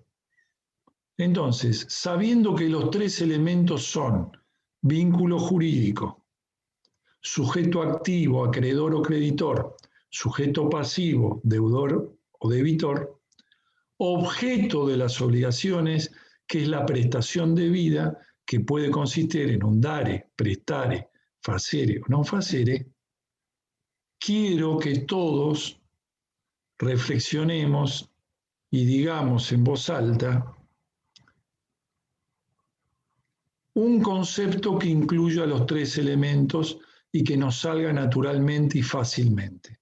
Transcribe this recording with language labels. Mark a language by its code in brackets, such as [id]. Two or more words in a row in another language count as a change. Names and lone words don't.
[es] Entonces, sabiendo que los tres elementos son vínculo jurídico, sujeto activo, acreedor o creditor, sujeto pasivo, deudor o debitor, objeto de las obligaciones, que es la prestación debida, que puede consistir en un [la] dare, prestare, facere [es] o [la] non facere, [es] quiero que todos reflexionemos y digamos en voz alta un concepto que incluya los tres elementos y que nos salga naturalmente y fácilmente.